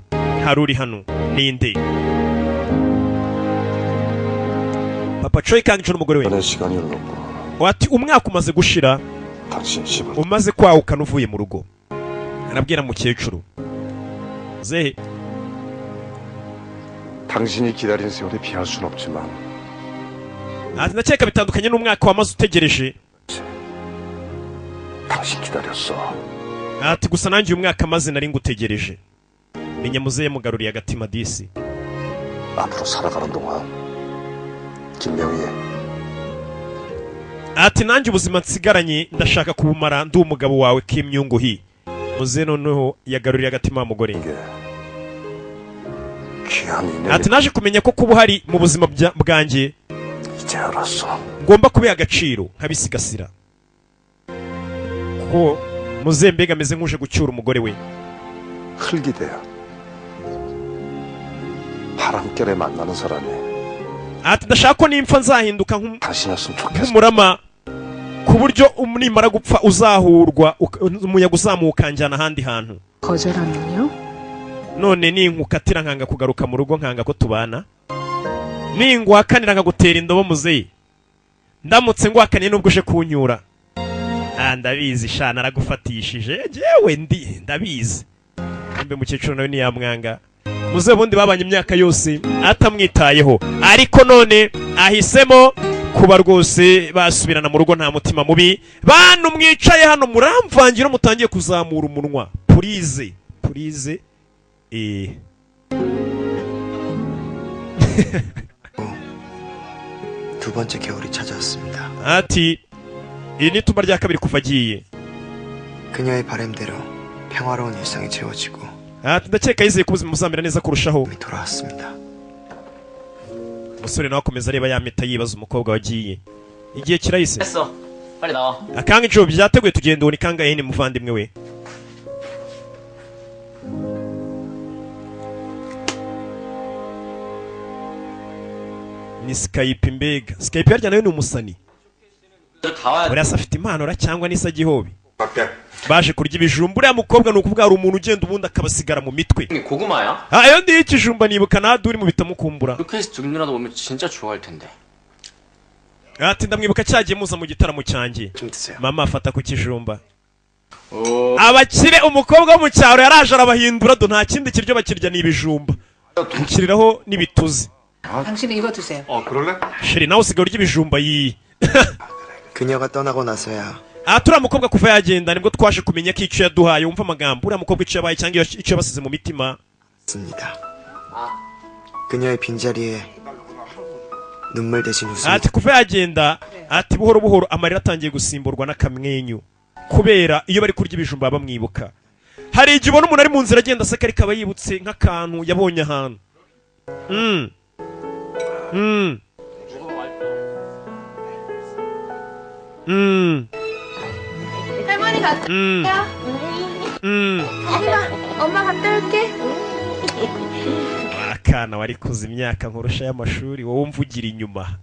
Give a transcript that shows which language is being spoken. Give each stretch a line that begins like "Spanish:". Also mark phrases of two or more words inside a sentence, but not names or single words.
Kinyarwanda: hari uri hano ninde? papa Choi kangisha n'umugore we. wati umwaka umaze gushira umaze kwahukana uvuye mu rugo. arabwira mukecuru zehe
Korean: 당신이 기다린 세월에 비할 순 없지만
Kinyarwanda: ati ndakeka bitandukanye n'umwaka wamaze utegereje.
Korean: 당신 기다렸어.
Kinyarwanda: ati gusa nanjye uyu mwaka maze nari ngutegereje. menya muzehe mugaruriye agatima disi.
Korean: 앞으로 살아가는 동안 김명희의
Kinyarwanda: ati nanjye ubuzima nsigaranye ndashaka kubumara ndi umugabo wawe Kimyunguhi. muzehe noneho yagaruriye agatima mugore. ati naje kumenya ko kuba uhari mu buzima bwanjye ngomba kubiha agaciro nkabisigasira. kuko muzehe mbega ameze nk'uje gucyura umugore we.
Korean: 흙이 돼야 바람결에 만나는 사람이.
Kinyarwanda: ati ndashaka ko nimpfa nzahinduka
Korean: 당신이었으면 좋겠어.
Kinyarwanda: nk'umurama ku buryo nimara gupfa uzahurwa umuyaga uzamuka ukanjyana ahandi hantu.
Korean: 거절하면요?
Kinyarwanda: none ninkukatira nkanga kugaruka mu rugo nkanga ko tubana. ninguhakanira nkagutera indobo muzehe. ndamutse nguhakaniye nubwo uje kunyura. ndabizi sha naragufatishije jewe ndabizi. mbe mukecuru nawe ntiyamwanga. muzehe bundi babanye imyaka yose atamwitayeho ariko none ahisemo kuba rwose basubirana mu rugo nta mutima mubi. bantu mwicaye hano muramvangira mutangiye kuzamura umunwa. purize
Korean: 두 번째 겨울이 찾아왔습니다.
Kinyarwanda: ati iri ni itumba rya kabiri kuva agiye.
Korean: 그녀의 바람대로 평화로운 일상이 채워지고
Kinyarwanda: ati ndakeka yizeye ko ubuzima buzamera neza kurushaho.
Korean: 돌아왔습니다.
Kinyarwanda: umusore nawe akomeza areba ya mpeta yibaza umukobwa wagiye. igihe kirahise.
Korean: 됐어. 빨리 나와.
Kinyarwanda: akanga ijoro byateguye tugenda ubu ni kangahe ni muvandimwe we. ni Skype mbega. Skype yarya nayo ni umusani.
Korean: 다 와야 돼.
Kinyarwanda: uriya se afite impano cyangwa n'isa gihobi.
Korean: 밖에
Kinyarwanda: baje kurya ibijumba. uriya mukobwa ni ukuvuga hari umuntu ugenda ubundi akabasigara mu mitwe.
Korean: 이게 고구마야?
Kinyarwanda: iyo ndiye ikijumba nibuka naduri mu bitamukumbura.
Korean: 루케이스 쪽 누나도 오면 진짜 좋아할 텐데.
Kinyarwanda: ati ndamwibuka cyagiye muza mu gitaramo cyanjye.
Korean: 좀 드세요.
Kinyarwanda: mama afata ku kijumba. abakire umukobwa wo mu cyaro yaraje arabahindura do nta kindi kiryo bakirya ni ibijumba. ukiriraho n'ibituzi.
Korean: 당신은 이거 드세요. 그럴래?
Kinyarwanda: sheri nawe usigaye urya ibijumba yi
Korean: 그녀가 떠나고 나서야
Kinyarwanda: turiya mukobwa kuva yagenda nibwo twaje kumenya ko icyo yaduhaye wumva amagambo uriya mukobwa icyo yabaye cyangwa icyo yabasize mu mitima
Korean: 습니다. 그녀의 빈자리에 눈물 대신 웃음.
Kinyarwanda: kuva yagenda buhoro buhoro amarira atangiye gusimburwa n'akamwenyu kubera iyo bari kurya ibijumba bamwibuka. Hari igihe ubona umuntu ari mu nzira agenda aseka ariko aba yibutse nk'akantu yabonye ahantu.
Korean: 할머니 갔다 엄마 갔다 올게.
Kinyarwanda: akana wari kuza imyaka nkurusha y'amashuri wowe umvugira inyuma.